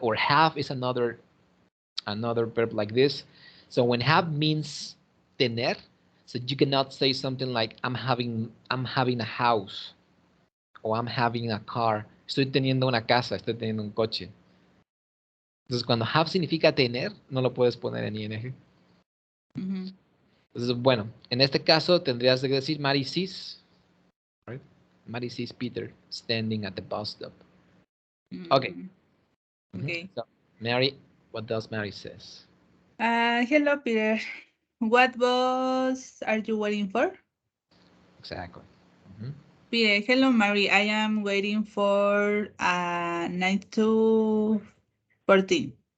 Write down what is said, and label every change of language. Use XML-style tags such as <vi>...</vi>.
<en>Or have is another verb like this. So when have means tener, so you cannot say something like I'm having a house or I'm having a car.</en> <es>Estoy teniendo una casa, estoy teniendo un coche. Entonces cuando have significa tener, no lo puedes poner en ing. Mm-hmm. Entonces, bueno, en este caso tendrías que decir Mary sees, right?</es> <en>Mary sees Peter standing at the bus stop. Okay. Mm. Okay. So Mary, what does Mary says? Hello, Peter. What bus are you waiting for? Exactly. Mhm. Peter, hello, Mary. I am waiting for 9 to 14.</en>